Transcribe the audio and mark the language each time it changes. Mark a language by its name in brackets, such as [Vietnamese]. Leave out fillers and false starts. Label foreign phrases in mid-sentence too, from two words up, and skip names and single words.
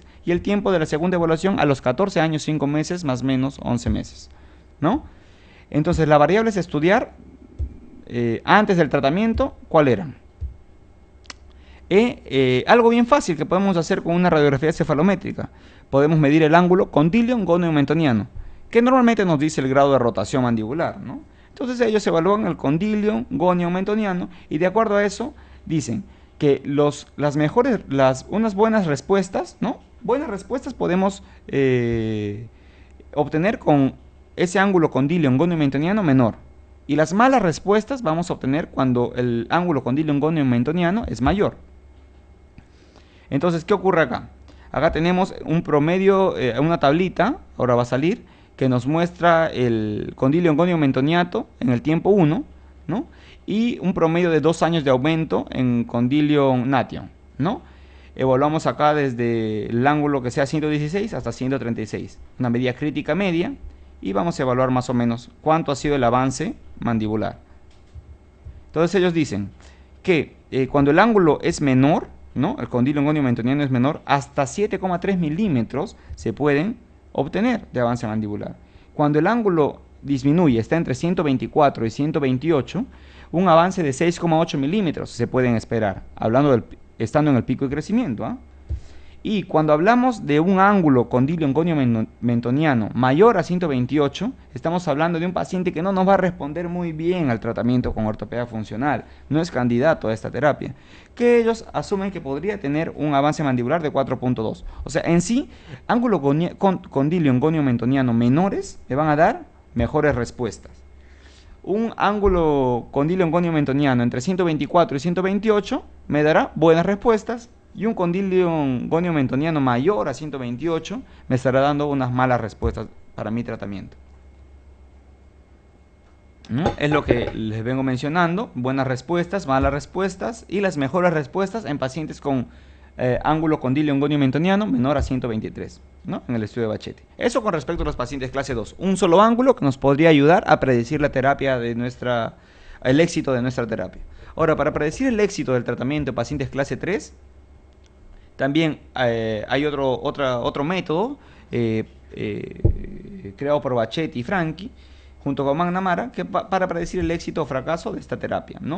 [Spanish] Y el tiempo de la segunda evaluación a los 14 años, 5 meses, más o menos 11 meses, ¿no? Entonces, las variables a estudiar antes del tratamiento, ¿cuál eran? Algo bien fácil que podemos hacer con una radiografía cefalométrica. Podemos medir el ángulo condilion gonio mentoniano, que normalmente nos dice el grado de rotación mandibular, ¿no? Entonces ellos evalúan el condilion gonio mentoniano y de acuerdo a eso dicen que unas buenas respuestas, ¿no? Buenas respuestas podemos obtener con ese ángulo condilion gonio mentoniano menor. Y las malas respuestas vamos a obtener cuando el ángulo condilion gonio mentoniano es mayor. Entonces, ¿qué ocurre acá? Acá tenemos un promedio, una tablita, ahora va a salir, que nos muestra el condilion gonio mentoniato en el tiempo 1, ¿no? Y un promedio de 2 años de aumento en condilion nation, ¿no? Evaluamos acá desde el ángulo que sea 116 hasta 136, una medida crítica media, y vamos a evaluar más o menos cuánto ha sido el avance mandibular. Entonces ellos dicen que cuando el ángulo es menor, ¿no? El condilion gonio mentoniano es menor, hasta 7,3 milímetros se pueden obtener de avance mandibular. Cuando el ángulo disminuye, está entre 124 y 128, un avance de 6,8 milímetros se pueden esperar, estando en el pico de crecimiento, ¿ah? Y cuando hablamos de un ángulo condilion gonio mentoniano mayor a 128, estamos hablando de un paciente que no nos va a responder muy bien al tratamiento con ortopedia funcional, no es candidato a esta terapia, que ellos asumen que podría tener un avance mandibular de 4.2. O sea, en sí, ángulo condilion gonio mentoniano menores le van a dar mejores respuestas. Un ángulo condilion gonio mentoniano entre 124 y 128 me dará buenas respuestas. Y un condilion gonio mentoniano mayor a 128 me estará dando unas malas respuestas para mi tratamiento, ¿no? Es lo que les vengo mencionando: buenas respuestas, malas respuestas y las mejores respuestas en pacientes con ángulo condilion gonio mentoniano menor a 123, ¿no? En el estudio de Bachetti. Eso con respecto a los pacientes clase 2. Un solo ángulo que nos podría ayudar a predecir la terapia de el éxito de nuestra terapia. Ahora, para predecir el éxito del tratamiento de pacientes clase 3, también hay otro método creado por Bachetti y Franchi junto con McNamara para predecir el éxito o fracaso de esta terapia, ¿no?